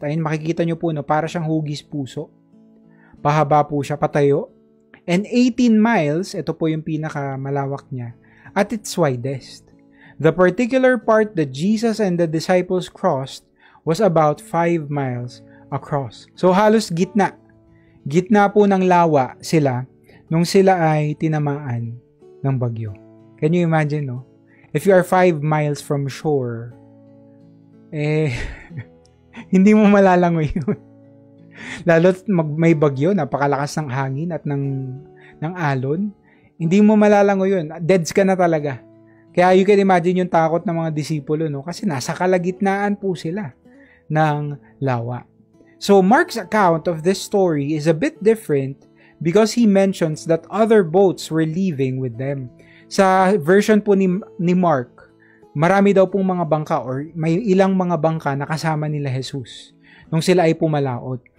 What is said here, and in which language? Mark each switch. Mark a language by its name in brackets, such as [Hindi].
[Filipino] Ayun, makikita nyo po, para siyang hugis puso. Pahaba po siya, patayo. And 18 miles, ito po yung pinakamalawak niya, [English] at its widest. The particular part that Jesus and the disciples crossed was about 5 miles across. [Filipino] So halos gitna. Gitna po ng lawa sila nung sila ay tinamaan ng bagyo. [English] Can you imagine, If you are 5 miles from shore, [Filipino] hindi mo malalangoy yun. Lalo't may bagyo, napakalakas ng hangin at ng alon, hindi mo malalangoy yun. Deads ka na talaga. Kaya [English] you can imagine [Filipino] yung takot ng mga disipulo, kasi nasa kalagitnaan po sila ng lawa. [English] So Mark's account of this story is a bit different because he mentions that other boats were leaving with them. [Filipino] Sa version po ni Mark, marami daw pong mga bangka or may ilang mga bangka na kasama nila Jesus nung sila ay pumalaot.